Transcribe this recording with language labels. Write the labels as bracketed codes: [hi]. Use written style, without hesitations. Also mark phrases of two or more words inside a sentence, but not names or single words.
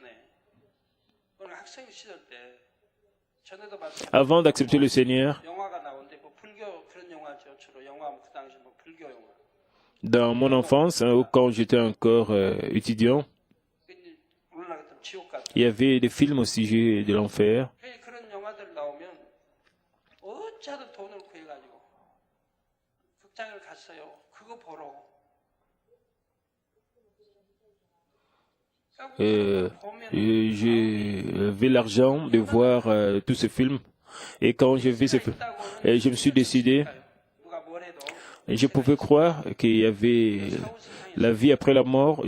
[fr] Avant d'accepter le Seigneur, dans mon enfance, quand j'étais encore étudiant, Il y avait des films au sujet de l'enfer. [ko] 그런 영화들 나오면 어찌하든 돈을 구해가지고 극장을 갔어요. 그거 보러. [fr] J'avais l'argent de voir tous ces films. Et quand j'ai vu ces films, je me suis décidé, je pouvais croire qu'il y avait la vie après la mort.